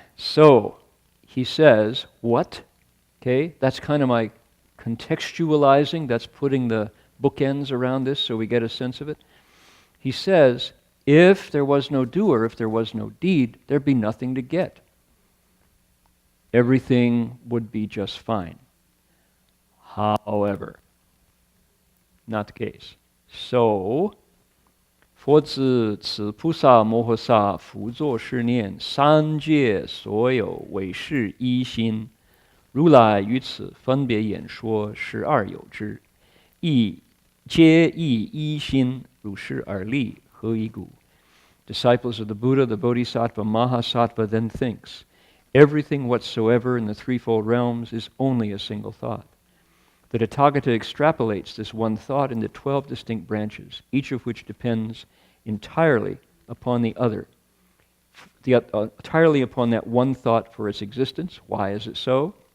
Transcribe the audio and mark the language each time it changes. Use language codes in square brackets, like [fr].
[en] So, he says, what? Okay, that's kind of my contextualizing, that's putting the bookends around this so we get a sense of it. He says, if there was no doer, if there was no deed, there'd be nothing to get. Everything would be just fine. However, not the case. [zh] So, 佛子此菩萨摩诃萨复作是念三界所有唯是一心，如来于此分别演说12有之，亦皆亦一心，如是而立，何以故? [en] Disciples of the Buddha, the Bodhisattva, Mahasattva then thinks, everything whatsoever in the threefold realms is only a single thought. The Tathagata extrapolates this one thought into 12 distinct branches, each of which depends entirely upon the other, entirely upon that one thought for its existence. Why is it so?